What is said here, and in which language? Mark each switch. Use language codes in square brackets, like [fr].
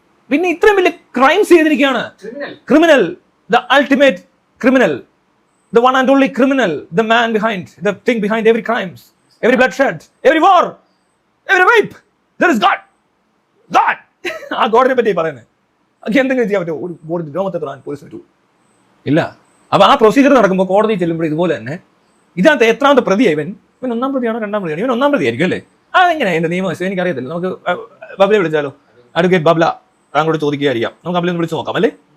[ml] പിന്നെ ഇത്രയും വലിയ ക്രൈംസ് ചെയ്തിരിക്കുകയാണ്. [en] Criminal, the ultimate criminal, the one and only criminal, the man behind, the thing behind every crimes, every bloodshed, every war, every rape. There is God. [ml] ആ ഗോഡിനെ പറ്റി പറയുന്നത്. എന്തെങ്കിലും ചെയ്യാൻ പറ്റുമോ? ഒരു ഗോഡ് രോമത്തെ തൊടാൻ പോലീസിന് പറ്റൂ ഇല്ല. അപ്പൊ ആ പ്രൊസീജിയർ നടക്കുമ്പോൾ കോടതി ചെല്ലുമ്പോൾ ഇതുപോലെ തന്നെ ഇതിനകത്ത് എത്രാമത്തെ പ്രതിയാണ് ഇവൻ? ഒന്നാം പ്രതിയാണോ രണ്ടാം പ്രതിയാണോ? ഇവൻ ഒന്നാം പ്രതി ആയിരിക്കും അല്ലേ? എങ്ങനെ എന്റെ നിയമം എനിക്കറിയത്തില്ല. നമുക്ക് ബബ്ലയെ വിളിച്ചാലോ? അഡ്വക്കേറ്റ് ബബ്ല താങ്കളോട് ചോദിക്കുകയായിരിക്കാം. നമുക്ക് ബബ്ലയെ ഒന്ന് വിളിച്ച് നോക്കാം അല്ലേ?